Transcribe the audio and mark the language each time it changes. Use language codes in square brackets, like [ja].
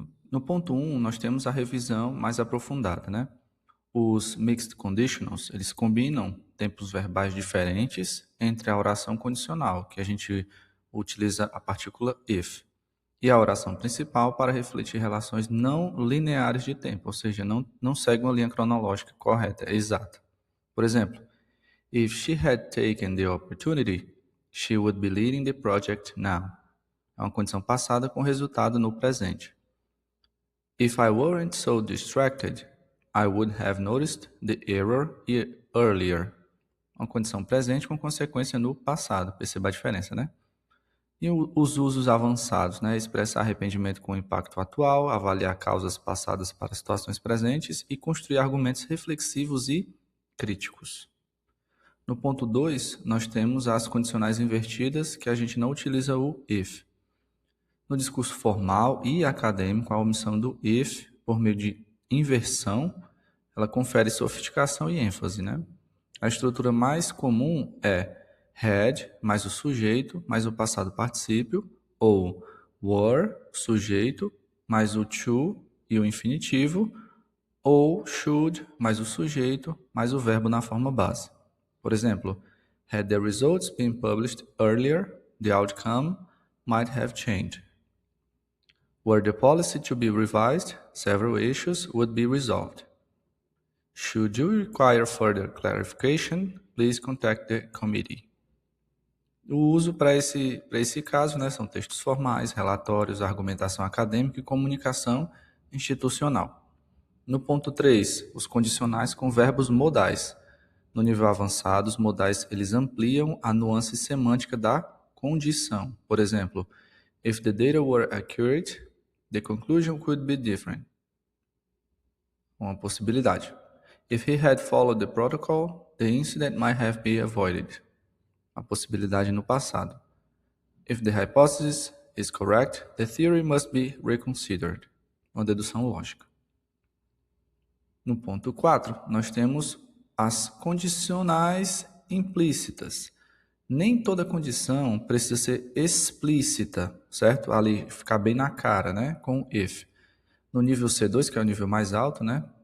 [pt] No ponto 1, nós temos a revisão mais aprofundada, né? Os Mixed Conditionals, eles combinam tempos verbais diferentes entre a oração condicional, que a gente utiliza a partícula if, e a oração principal para refletir relações não lineares de tempo, ou seja, não segue uma linha cronológica correta, exata. Por exemplo, [en] if she had taken the opportunity, she would be leading the project now. [pt] É uma condição passada com resultado no presente. [en] If I weren't so distracted, I would have noticed the error earlier. [pt] Uma condição presente com consequência no passado. Perceba a diferença, né? E os usos avançados, né? Expressar arrependimento com o impacto atual, avaliar causas passadas para situações presentes e construir argumentos reflexivos e críticos. No ponto 2, nós temos as condicionais invertidas, que a gente não utiliza o if. No discurso formal e acadêmico, a omissão do if, por meio de inversão, ela confere sofisticação e ênfase, né? A estrutura mais comum é had mais o sujeito mais o passado particípio, ou were, sujeito, mais o to e o infinitivo, ou should mais o sujeito mais o verbo na forma base. Por exemplo, [en] had the results been published earlier, the outcome might have changed. Were the policy to be revised, several issues would be resolved. Should you require further clarification, please contact the committee. [pt] O uso para esse caso, né, são textos formais, relatórios, argumentação acadêmica e comunicação institucional. No ponto 3, os condicionais com verbos modais. No nível avançado, os modais eles ampliam a nuance semântica da condição. Por exemplo, [en] if the data were accurate, the conclusion could be different. [pt] Uma possibilidade. [en] If he had followed the protocol, the incident might have been avoided. [pt] A possibilidade no passado. [en] If the hypothesis is correct, the theory must be reconsidered. [pt] Uma dedução lógica. No ponto 4, nós temos as condicionais implícitas. Nem toda condição precisa ser explícita, certo? Ali ficar bem na cara, né? Com if. No nível C2, que é o nível mais alto, né?